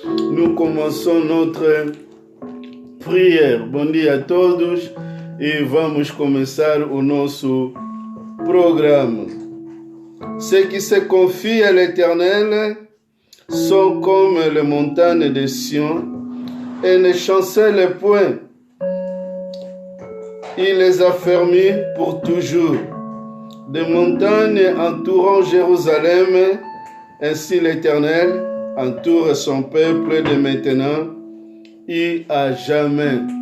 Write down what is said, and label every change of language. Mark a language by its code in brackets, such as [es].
[fr] Nous commençons notre prière. [pt] Bom dia a todos e vamos começar o nosso programa. [fr] Ceux qui se confient à l'Éternel sont comme les montagnes de Sion et ne chancellent point. Il les a fermis pour toujours. Des montagnes entourant Jérusalem, ainsi l'Éternel entoure son peuple de maintenant et à jamais.